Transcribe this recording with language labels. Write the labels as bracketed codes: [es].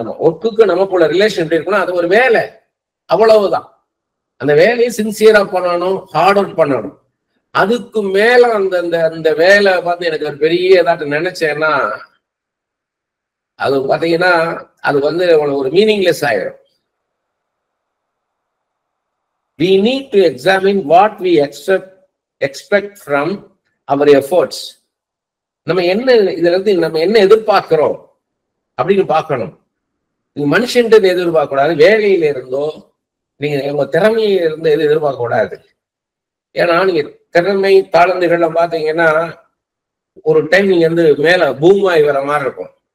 [ta] நம்ம ஒர்க்குக்கு நமக்குள்ள ரிலேஷன் எப்படி இருக்குன்னா அது ஒரு வேலை, அவ்வளவுதான். அந்த வேலையை சின்சியரா பண்ணணும், ஹார்ட் ஒர்க் பண்ணணும். அதுக்கு மேல அந்த வேலை பார்த்து எனக்கு ஒரு பெரிய ஏதாட்டும் நினைச்சேன்னா அது பாத்தீங்கன்னா அது ஒரு மீனிங்லெஸ் ஆயிடும். [en] We need to examine what we expect from our efforts. [ta] நம்ம என்ன எதிர்பார்க்கிறோம் அப்படின்னு பார்க்கணும். நீங்க மனுஷன்ட்டு எதிர்பார்க்க கூடாது, வேலையில இருந்தோ நீங்க உங்க திறமையில இருந்து எதுவும் எதிர்பார்க்க கூடாது. ஏன்னா நீங்க திறமை தாளந்துகள்ல பாத்தீங்கன்னா ஒரு டைம் நீங்க மேல பூமாய் வர மாதிரி இருக்கும்.